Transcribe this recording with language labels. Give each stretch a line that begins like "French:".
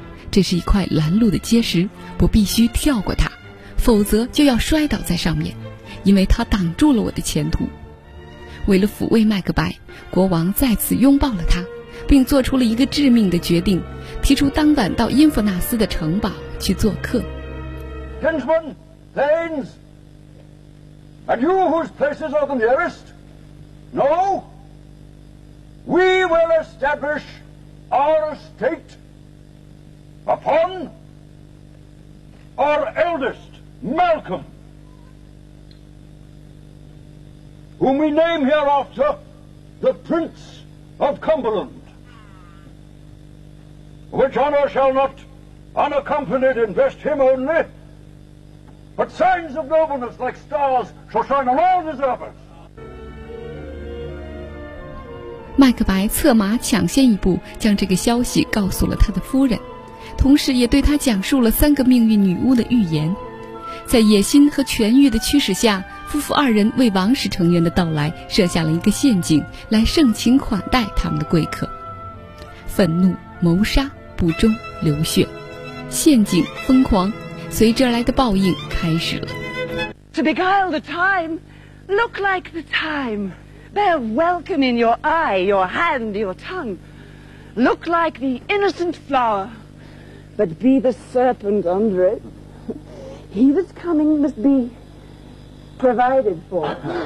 Chinese: 这是一块拦路的结石，我必须跳过它，否则就要摔倒在上面，因为它挡住了我的前途。为了抚慰麦克白，国王再次拥抱了他，并做出了一个致命的决定，提出当晚到因弗纳斯的城堡去做客。
English: Kinsmen, thanes, and you whose places are the nearest, know, we will establish our estate upon our eldest, Malcolm, whom we name hereafter the Prince of Cumberland. Which honor shall not unaccompanied invest him only, but signs of nobleness like stars shall shine on all deservers.
Chinese: 麦克白策马抢先一步，将这个消息告诉了他的夫人，同时也对他讲述了三个命运女巫的预言。在野心和权欲的驱使下，夫妇二人为王室成员的到来设下了一个陷阱，来盛情款待他们的贵客。愤怒、谋杀、不忠、流血、陷阱、疯狂，随之而来的报应开始了。
English: To beguile the time, look like the time. Bear welcome in your eye, your hand, your tongue. Look like the innocent flower, but be the serpent under it. He that's coming must be provided for.